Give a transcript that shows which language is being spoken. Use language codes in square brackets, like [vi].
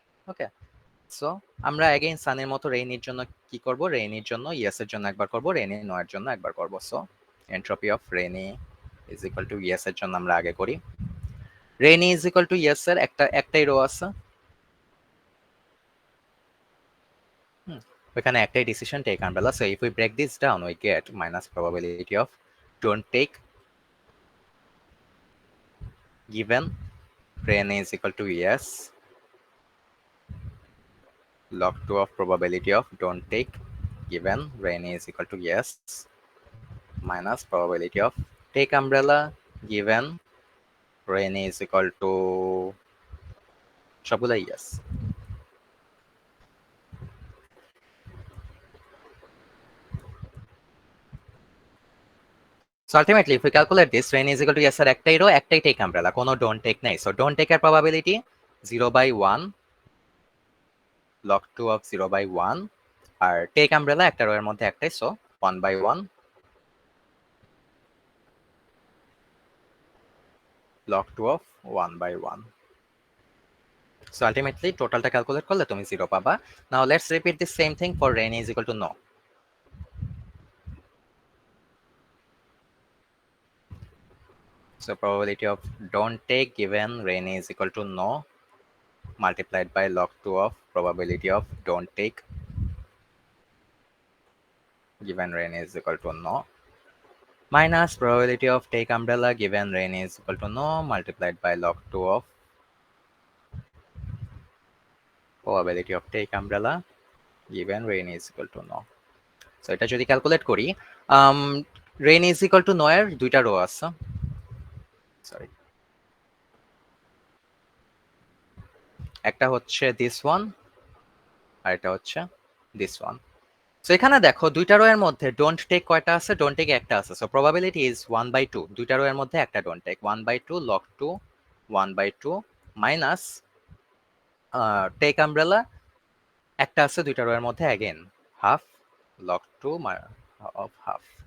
[bn] ওকে, so আমরা again সানের মতো রেইনির জন্য কি করব, রেইনির জন্য ইয়েস এর জন্য একবার করব, রেইনি নো এর জন্য একবার করব। So entropy of rainy is equal to yes এর জন্য আমরা আগে করি, rainy is equal to yes এর একটাই রো আছে, ওখানে একটাই decision take umbrella. [en] so if we break this down we get minus probability of don't take given rainy is equal to yes log 2 of probability of don't take given rainy is equal to yes minus probability of take umbrella given rainy is equal to [bn] সবগুলাই [en] yes. So ultimately if we calculate this, rainy is equal to yes এর একটাই row একটাই take umbrella, [bn] কোনো don't take নাই, [en] so don't take এর probability 0/1 log 2 of 0/1, আর take umbrella একটা রো এর মধ্যে একটাই, so 1/1 log 2 of 1/1. [bn] So ultimately totalটা calculate করলে তুমি 0 পাবা। [en] Now let's repeat the same thing for rainy is equal to no. So probability of don't take given rain is equal to no multiplied by log 2 of probability of don't take given rain is equal to no minus probability of take umbrella given rain is equal to no multiplied by log 2 of probability of take umbrella given rain is equal to no. [bn] So এটা যদি calculate করি [en] rain is equal to no [bn] এর দুইটা rho আছে sorry একটা হচ্ছে this one আর এটা হচ্ছে this one. সো এখানে দেখো দুইটা রো এর মধ্যে ডোন্ট টেক কয়টা আছে ডোন্ট টেক একটা আছে সো প্রবাবিলিটি ইজ 1/2 দুইটা রো এর মধ্যে একটা don't take 1/2 log 2 1/2 minus take umbrella একটা আছে দুইটা রো এর মধ্যে again half log 2 of half